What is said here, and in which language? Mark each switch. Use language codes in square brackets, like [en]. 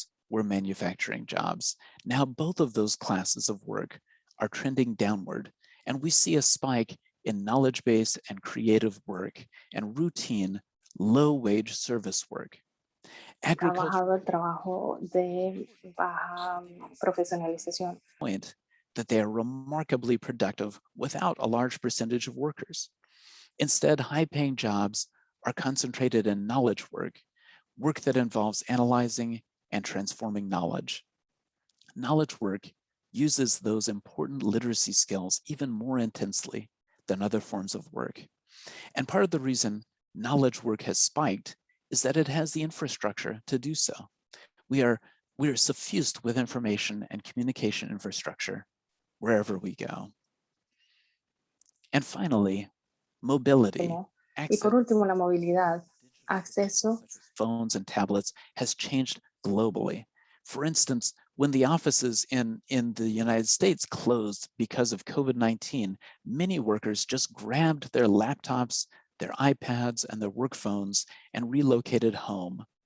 [en] were manufacturing jobs. Now both of those classes of work are trending downward, and we see a spike in knowledge-based and creative work and routine, low-wage service work. Agriculture [es] trabajo de baja profesionalización. [en] Point that they are remarkably productive without a large percentage of workers. Instead, high-paying jobs are concentrated in knowledge work, work that involves analyzing and transforming knowledge. Knowledge work uses those important literacy skills even more intensely than other forms of work. And part of the reason knowledge work has spiked is that it has the infrastructure to do so. We are suffused with information and communication infrastructure wherever we go. And finally, mobility. [es] Y por último, la movilidad, acceso. [en] Phones and tablets has changed globally. For instance, when the offices in the United States closed because of COVID-19, many workers just grabbed their laptops, their iPads, and their work phones and relocated home.